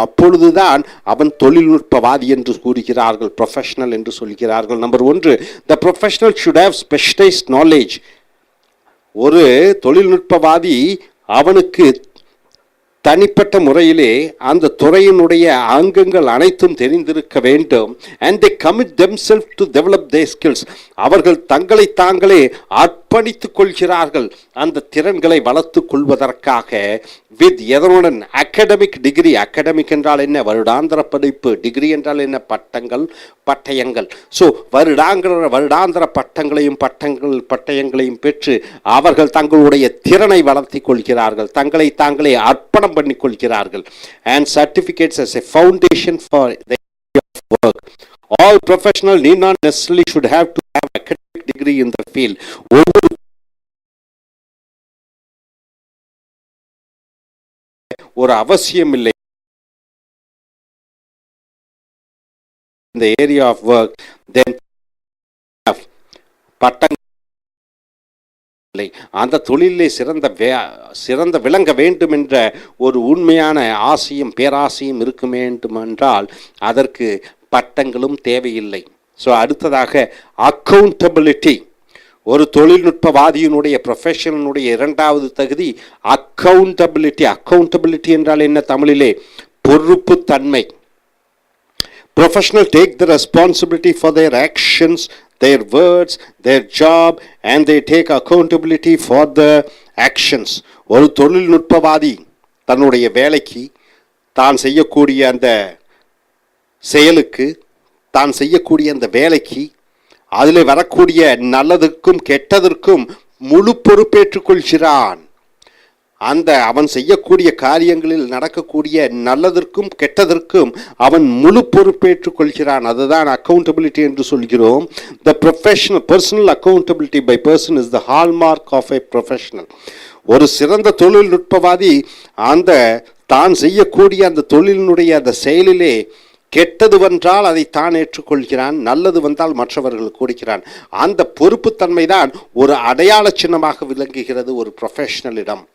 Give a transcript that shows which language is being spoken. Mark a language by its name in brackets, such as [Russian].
[Tamil] அப்பொழுதுதான் அவன் தொழில்நுட்பவாதி என்று கூறுகிறார்கள், ப்ரொஃபஷனல் என்று சொல்கிறார்கள். [English] Number 1, the professional should have specialised knowledge. [Tamil] ஒரு தொழில்நுட்பவாதி அவனுக்கு தனிப்பட்ட முறையிலே அந்த துறையினுடைய அங்கங்கள் அனைத்தும் தெரிந்திருக்க வேண்டும். [English] and they commit themselves to develop their skills. [Tamil] அவர்கள் தங்களை தாங்களே அர்ப்பணித்துக் கொள்கிறார்கள் அந்த திறன்களை வளர்த்துக் கொள்வதற்காக. வித் எதனுடன்? Academic degree. அகடமிக் என்றால் என்ன? வருடாந்திர படிப்பு. டிகிரி என்றால் என்ன? பட்டங்கள், பட்டயங்கள். ஸோ வருடாந்திர பட்டயங்களையும் பெற்று அவர்கள் தங்களுடைய திறனை வளர்த்திக் கொள்கிறார்கள், தங்களை தாங்களே அர்ப்பணம் பண்ணிக் கொள்கிறார்கள். [English] and certificates as a foundation for the work. All professionals need not necessarily should have to have academic degree in the field. [Tamil] ஒவ்வொரு ஒரு அவசியம் இல்லை இந்த [English] Area of work. [Tamil] தென் பட்டங்கள் இல்லை. அந்த தொழிலே சிறந்த விளங்க வேண்டும் என்ற ஒரு உண்மையான ஆசையும் பேராசையும் இருக்க வேண்டுமென்றால் அதற்கு பட்டங்களும் தேவையில்லை. ஸோ அடுத்ததாக அக்கௌண்டபிலிட்டி. ஒரு தொழில்நுட்பவாதியினுடைய ப்ரொஃபஷனுடைய இரண்டாவது தகுதி அக்கௌண்டபிலிட்டி. அக்கௌண்டபிலிட்டி என்றால் என்ன தமிழிலே? பொறுப்புத்தன்மை. [English] Professionals take the responsibility for their actions, their words, their job, and they take accountability for the actions. [Tamil] ஒரு தொழில்நுட்பவாதி தன்னுடைய வேலைக்கு, தான் செய்யக்கூடிய அந்த செயலுக்கு, தான் செய்யக்கூடிய அந்த வேலைக்கு, அதில் வரக்கூடிய நல்லதுக்கும் கெட்டதற்கும் முழு பொறுப்பேற்றுக் கொள்கிறான். அந்த அவன் செய்யக்கூடிய காரியங்களில் நடக்கக்கூடிய நல்லதற்கும் கெட்டதற்கும் அவன் முழு பொறுப்பேற்றுக் கொள்கிறான். அதுதான் அக்கௌண்டபிலிட்டி என்று சொல்கிறோம். [English] The personal accountability by person is the hallmark of a professional. [Tamil] ஒரு சிறந்த தொழில்நுட்பவாதி அந்த தான் செய்யக்கூடிய அந்த தொழிலினுடைய அந்த செயலிலே கெட்டது வந்தால் அதை தான் ஏற்றுக்கொள்கிறான், நல்லது வந்தால் மற்றவர்கள் கொடுக்கிறான். அந்த பொறுப்புத்தன்மை தான் ஒரு அடையாள சின்னமாக விளங்குகிறது ஒரு ப்ரொஃபஷனலிடம்.